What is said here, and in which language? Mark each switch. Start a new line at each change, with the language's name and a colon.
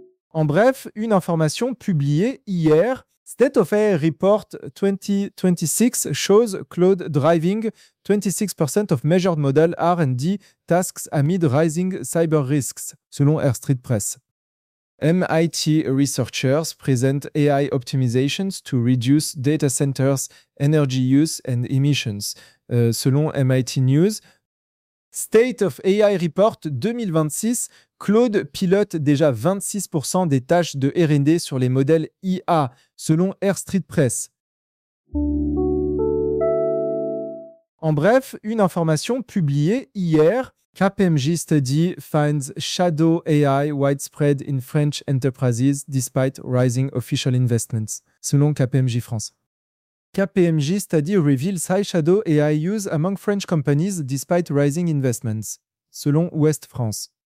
French: En bref, une information publiée hier,
English: State of AI Report 2026 shows Claude driving 26% of measured model R&D tasks amid rising cyber risks, selon Air Street Press. MIT researchers present AI optimizations to reduce data centers' energy use and emissions, selon MIT News.
French: State of AI Report 2026, Claude pilote déjà 26% des tâches de R&D sur les modèles IA, selon Air Street Press. En bref, une information publiée hier.
English: KPMG study finds shadow AI widespread in French enterprises despite rising official investments, selon KPMG France. KPMG study reveals high shadow AI use among French companies despite rising investments, selon Ouest France.